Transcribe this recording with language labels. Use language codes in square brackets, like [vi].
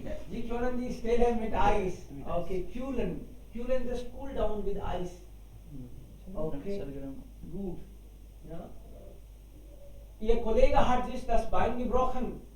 [de] Sie können die Stelle mit Eis. Okay, kühlen. Kühlen, [en] just cool down with ice. [de] Okay, gut. Ja. Ihr Kollege hat sich das Bein gebrochen.